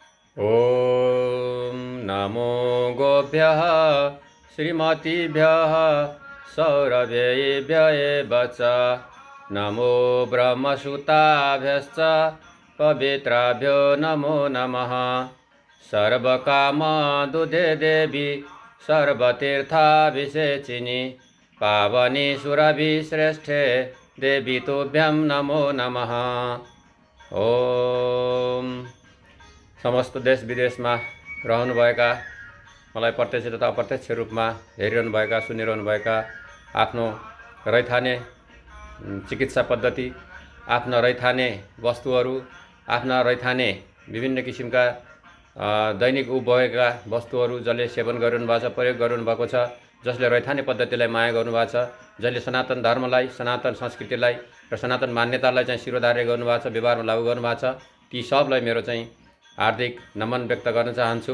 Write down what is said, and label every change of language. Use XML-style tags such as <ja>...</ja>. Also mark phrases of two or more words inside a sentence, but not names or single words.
<sa>ॐ नमो गोभ्यः श्रीमतीभ्यः सौरभ्येभ्यः एव च नमो ब्रह्मसुताभ्यश्च पवित्राभ्यो नमो नमः। सर्वकामदुदे देवी सर्वतीर्थाभिषेचिनि पावनी सुरभिश्रेष्ठे देवी तुभ्यं नमो नमः।</sa> <ne>ओम समस्त देश विदेशमा रहनुभएका मलाई प्रत्यक्ष तथा अप्रत्यक्ष रूपमा हेरिरहनुभएका सुनिरहनुभएका आफ्नो रैथाने चिकित्सा पद्धति, आफ्ना रैथाने वस्तुहरू, आफ्ना रैथाने विभिन्न किसिमका दैनिक उपभोगका वस्तुहरू जसले सेवन गरिरहनुभएको छ, प्रयोग गरिरहनुभएको छ, जसले रैथाने पद्धतिलाई माया गर्नुभएको छ, जसले सनातन धर्मलाई, सनातन संस्कृतिलाई र सनातन मान्यतालाई चाहिँ शिरोधार्य गर्नुभएको छ, व्यवहारमा लागू गर्नुभएको छ, ती सबलाई मेरो चाहिँ हार्दिक नमन व्यक्त गर्न चाहन्छु।</ne>